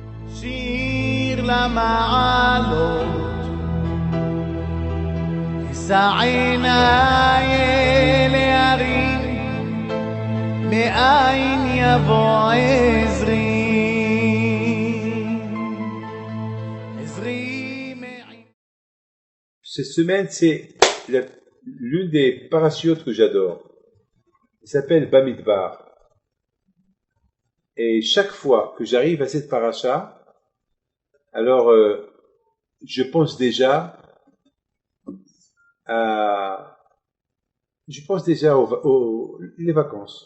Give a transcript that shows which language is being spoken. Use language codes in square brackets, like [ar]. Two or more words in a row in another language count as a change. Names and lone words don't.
[he] שיר למעלות, אשא עיניי אל ההרים, מאין יבוא עזרי. [fr] Cette semaine, c'est l'une des parachutes que j'adore. Elle s'appelle Bamidbar. Et chaque fois que j'arrive à cette paracha, alors je pense déjà aux les vacances.